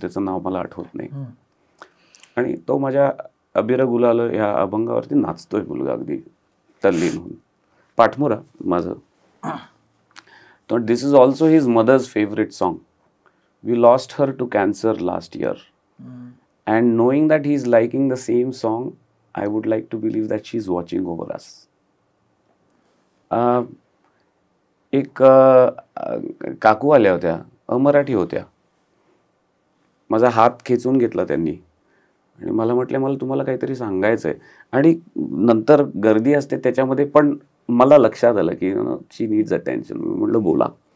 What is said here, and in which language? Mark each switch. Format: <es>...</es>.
<mr>त्याचं नाव मला आठवत नाही. आणि तो माझ्या अबिर गुलाल ह्या अभंगावरती नाचतोय मुलगा, अगदी तल्लीन होऊन. पाठमोरा माझं.</mr> <en>तर दिस is also his mother's favourite song. We lost her to cancer last year. And knowing that he is liking the same song, I would like to believe that she is watching over us.</en> <mr>एक काकू आल्या होत्या, अमराठी होत्या. माझा हात खेचून घेतला त्यांनी आणि मला म्हटले, मला तुम्हाला काहीतरी सांगायचं आहे. आणि नंतर गर्दी असते त्याच्यामध्ये, पण मला लक्षात आलं की</mr> <en>She needs attention.</en> <mr>मी म्हटलं बोला.</mr>